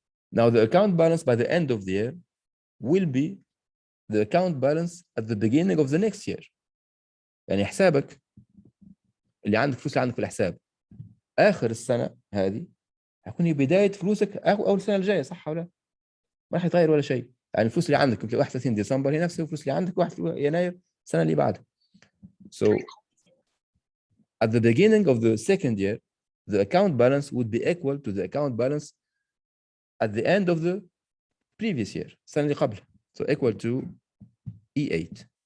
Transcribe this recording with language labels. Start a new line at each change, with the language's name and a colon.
English: Now, the account balance by the end of the year will be the account balance at the beginning of the next year.
Arabic: يعني حسابك اللي عندك فلوس اللي عندك في الحساب آخر السنة هذه هيكون هي بداية فلوسك أول السنة الجاية، صح ولا لا؟ ما راح يتغير ولا شيء. يعني الفلوس اللي عندك يمكن 31 ديسمبر هي نفس الفلوس اللي عندك 1 يناير السنة اللي بعدها.
English: So at the beginning of the second year, the account balance would be equal to the account balance at the end of the previous year,
Arabic: السنة اللي قبل.
English: So equal to E8.